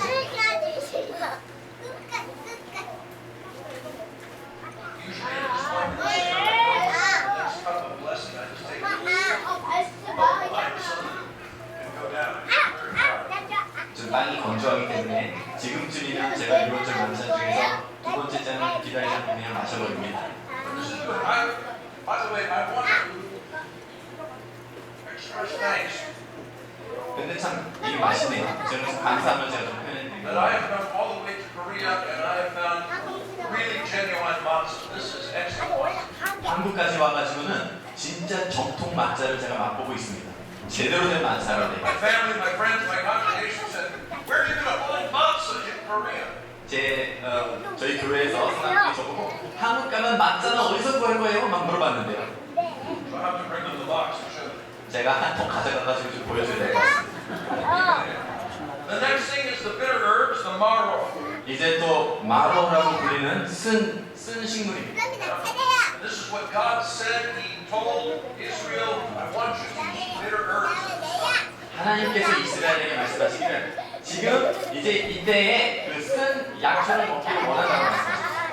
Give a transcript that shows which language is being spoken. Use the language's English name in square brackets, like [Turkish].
[English] Usually at this point, next cup of blessing, I just take a bite of something and go down. Very dry. [Korean] 좀 빵이 건조하기 때문에 지금쯤이면 제가 이번째 만찬 중에서 두 번째 잔을 기다리지 않고 그냥 마셔버립니다. [English] This is good. By the way, I want to express thanks [Korean] 근데 참 이게 맛있네요. 제가 좀 감사함을 제가 좀 [English] that I have come all the way to Korea and I have found really genuine matzah. This is excellent. [Korean] 한국까지 와가지고는 진짜 정통 맛자를 제가 맛보고 있습니다. 제대로 된 맛자를 [English] My [Korean] 내가 [English] family, my friends, my congregation said, where are you going to find matzah in Korea? [Korean] 저희 교회에서 사람들이 저보고 한국 가면 맛자는 어디서 구할 거예요? 막 물어봤는데요. [English] So I have to bring them the box and show them. [Korean] 제가 한 통 가져가가지고 좀 보여줘야 될 것 같습니다. [English] The next thing is the bitter herbs, the marrow. [Korean] 이제 또 마로라고 불리는 쓴 식물입니다. [English] And this is what God said. He told Israel, I want you to eat bitter herbs. [Korean] 하나님께서 이스라엘에게 말씀하시기를 지금 이제 이때에 그 쓴 약초를 먹기를 원한다고 말씀하셨습니다.